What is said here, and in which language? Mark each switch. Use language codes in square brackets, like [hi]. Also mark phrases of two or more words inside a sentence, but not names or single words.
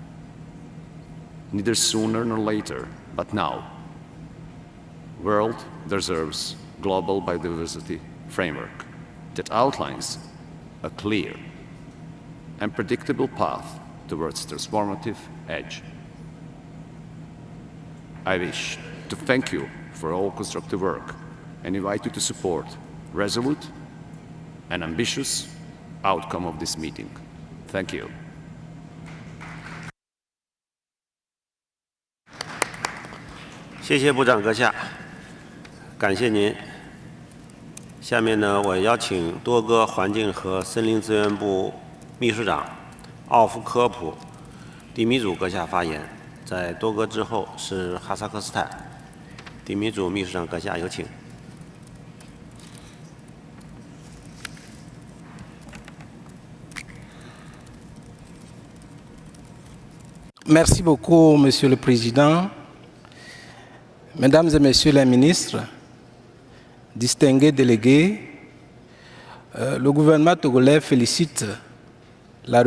[en] Neither sooner nor later, but now, the world deserves a global biodiversity framework that outlines a clear and predictable path towards transformative edge. I wish to thank you for all constructive work and invite you to support resolute and ambitious outcome of this meeting. Thank you. [zh] 谢谢部长阁下，感谢您。下面呢，我邀请多哥环境和森林资源部秘书长奥夫科普、迪米祖阁下发言。在多哥之后是哈萨克斯坦。迪米祖秘书长阁下有请。 [fr] Merci beaucoup, Monsieur le Président. Mesdames et Messieurs les ministres, distingués délégués, le gouvernement togolais félicite la